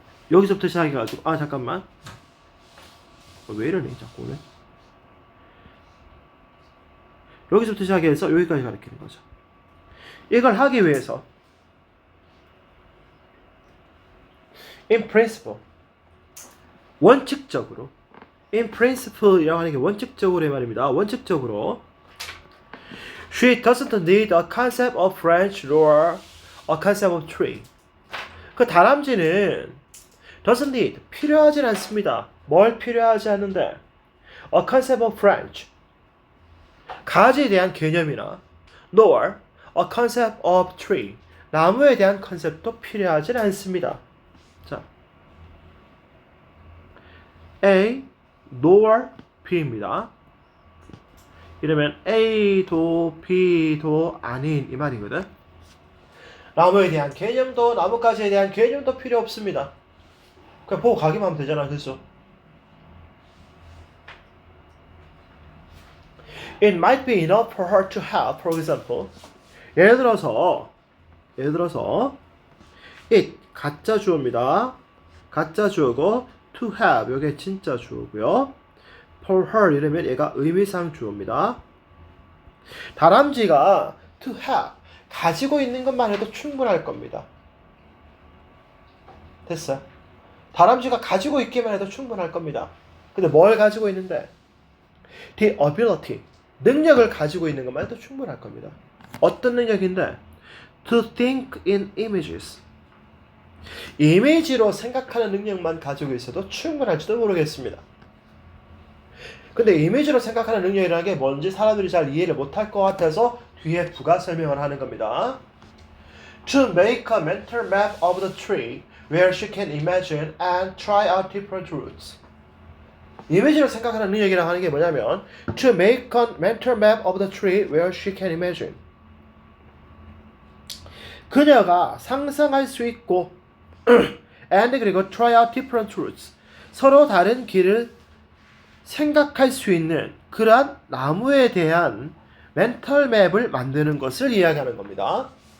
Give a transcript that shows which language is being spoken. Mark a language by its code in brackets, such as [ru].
[ko] 여기서부터 시작해가지고 아 잠깐만 왜 이러네 자꾸 오늘 여기서부터 시작해서 여기까지 가르치는 거죠. 이걸 하기 위해서 [en] in principle [ko] 원칙적으로 in principle이라고 하는 게 원칙적으로의 말입니다. 원칙적으로 [en] she doesn't need a concept of branch nor a concept of tree. [ko] 그 다람쥐는 [en] doesn't need [ko] 필요하진 않습니다. 뭘 필요하지 않는데 [en] a concept of branch [ko] 가지에 대한 개념이나 [en] nor a concept of tree [ko] 나무에 대한 컨셉도 필요하진 않습니다. 자, [en] A nor B [ko] 입니다. 이러면 A도 B도 아닌 이 말이거든. 나무에 대한 개념도 나뭇가지에 대한 개념도 필요 없습니다. 그냥 보고 가기만 하면 되잖아. 그렇죠? [en] It might be enough for her to have, for example. [ko] 예를 들어서 it 가짜 주어입니다. 가짜 주어고 [en] to have [ko] 이게 진짜 주어고요. [en] for her [ko] 이러면 얘가 의미상 주어입니다. 다람쥐가 [en] to have [ko] 가지고 있는 것만 해도 충분할 겁니다. 됐어요? 다람쥐가 가지고 있기만 해도 충분할 겁니다. 근데 뭘 가지고 있는데? [en] The ability [ko] 능력을 가지고 있는 것만 해도 충분할 겁니다. 어떤 능력인데? [en] to think in images. [ko] 이미지로 생각하는 능력만 가지고 있어도 충분할지도 모르겠습니다. 근데 이미지로 생각하는 능력이라는 게 뭔지 사람들이 잘 이해를 못할 것 같아서 뒤에 부가 설명을 하는 겁니다. [en] To make a mental map of the tree where she can imagine and try out different routes. [ko] 이미지로 생각하는 능력이라고 하는 게 뭐냐면 [en] To make a mental map of the tree where she can imagine. [ko] 그녀가 상상할 수 있고 and 그리고 [en] try out different routes. [ko] 서로 다른 길을 생각할 수 있는 그러한 나무에 대한 멘털 맵을 만드는 것을 이야기하는 겁니다.